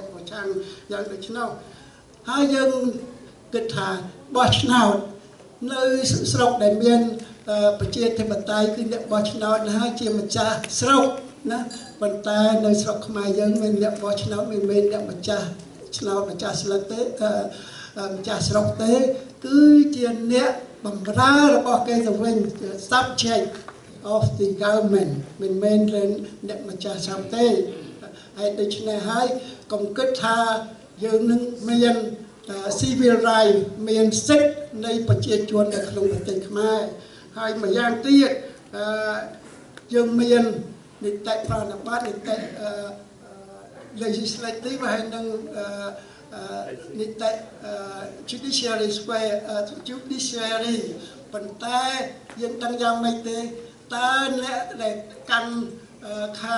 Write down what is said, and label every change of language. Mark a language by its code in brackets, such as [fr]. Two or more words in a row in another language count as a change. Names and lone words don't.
[km] ប្រឆាំងយ៉ាងដូច្នោះហើយយើងគិតថាបោះឆ្នោតនៅស្រុកដែលមានប្រជាធិប តេយ្យគឺអ្នកបោះឆ្នោតហើយជាម្ចាស់ស្រុកណាប៉ុន្តែនៅស្រុកខ្មែរយើងមានអ្នកបោះឆ្នោតមិនមែនអ្នកម្ចាស់ឆ្នោតម្ចាស់ស្លឹកទេម្ចាស់ស្រុកទេគឺជាអ្នកបម្រើរបស់គេទៅវិញ [en] subject of the government [km] មិនមែនអ្នកម្ចាស់ស្រុកទេហើយដូច្នេះហើយកុំគិតថាយើងនឹងមាន [en] civil right [km] មានសិទ្ធិនៃប្រជាជននៅក្នុងប្រទេសខ្មែរហើយម្យ៉ាងទៀតយើងមាននីតិប្រណប័តនីតិ legislative ហើយនឹងនីតិ judiciary ប៉ុន្តែយើងដឹងយ៉ាងម៉េចទេតើអ្នកដែលកាន់ខា